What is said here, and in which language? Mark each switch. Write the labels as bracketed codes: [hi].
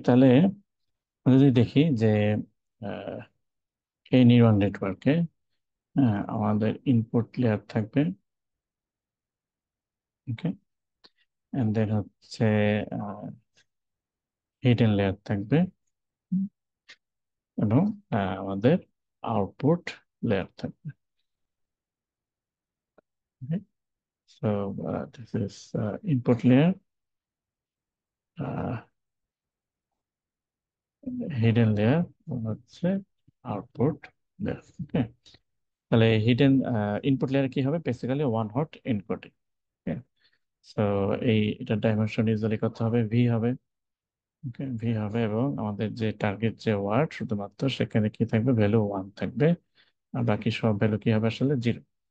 [bn] তাহলে আমরা যদি দেখি যে আহ, এই নিউরাল নেটওয়ার্কে আমাদের ইনপুট লেয়ার থাকবে, ওকে, এন্ড দেন হচ্ছে হিডেন লেয়ার থাকবে, হুম, এবং আমাদের আউটপুট লেয়ার থাকবে। [en] Okay? So this is input layer, uh, hidden layer, [bn] হচ্ছে আউটপুট লেয়ার। ওকে, তাহলে হিডেন ইনপুট লেয়ার কি হবে, বেসিক্যালি ওয়ান হট এনকোডিং। ওকে, সো এটার ডাইমেনশন ইউজুয়ালি কত হবে, ভি হবে। ওকে, ভি হবে, এবং আমাদের যে টার্গেট যে ওয়ার্ড শুধুমাত্র সেখানে কি থাকবে, ভ্যালু ওয়ান থাকবে, আর বাকি সব ভ্যালু কি হবে আসলে জিরো।